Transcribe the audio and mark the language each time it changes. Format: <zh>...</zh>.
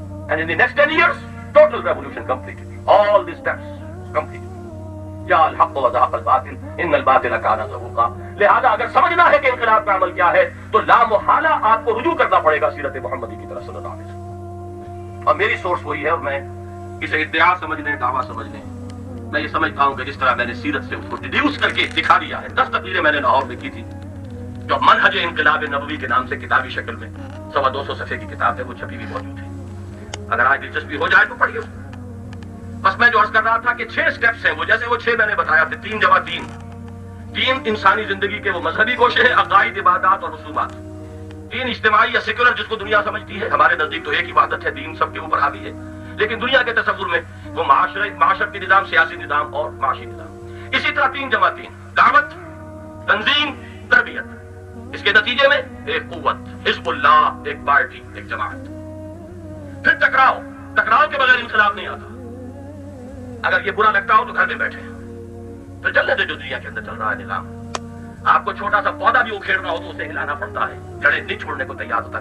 <en>And in the next 10 years, total revolution completed. All the steps completed.</en> <ar>جاء الحق وزهق الباطل ان الباطل كان زهوقا.</ar> <ur>لہذا اگر سمجھنا ہے کہ انقلاب کا عمل کیا ہے تو لا محالہ آپ کو رجوع کرنا پڑے گا سیرت محمدی کی طرف صلی اللہ علیہ وسلم. اور میری سورس وہی ہے, اور میں اسے ادعا سمجھ لیں, دعویٰ سمجھ لیں, میں یہ سمجھتا ہوں کہ جس طرح میں نے سیرت سے اس کو ڈیڈیوس کر کے دکھا دیا ہے. 10 تقریریں میں نے لاہور میں کی تھی, جو منہج انقلاب نبوی کے نام سے کتابی شکل میں 250 صفحے کی کتاب ہے, وہ چھپی بھی موجود ہے. اگر آج دلچسپی ہو جائے تو پڑھیے. بس میں جو عرض کر رہا تھا کہ 6 سٹیپس ہیں, وہ جیسے وہ 6 میں نے بتایا تھے, 3 جمع 3. 3 انسانی زندگی کے وہ مذہبی گوشے ہیں, عقائد, عبادات اور رسومات. 3 اجتماعی یا سیکولر جس کو دنیا سمجھتی ہے. ہمارے نزدیک تو ایک ہی عبادت ہے, دین سب کے اوپر حاوی ہے, لیکن دنیا کے تصور میں وہ معاشرتی نظام, سیاسی نظام اور معاشی نظام. اسی طرح 3 جمع 3, دعوت, تنظیم, تربیت. اس کے نتیجے میں ایک قوت, حزب اللہ, ایک پارٹی, ایک جماعت. پھر ٹکراؤ کے بغیر انقلاب نہیں آتا. اگر یہ برا لگتا ہو تو گھر میں بیٹھے, پھر چلنے دے جو دنیا کے اندر چل رہا ہے نظام. آپ کو چھوٹا سا پودا بھی اکھیڑنا ہو تو اسے ہلانا پڑتا ہے, جڑیں نہیں چھوڑنے کو تیار ہوتا.</ur>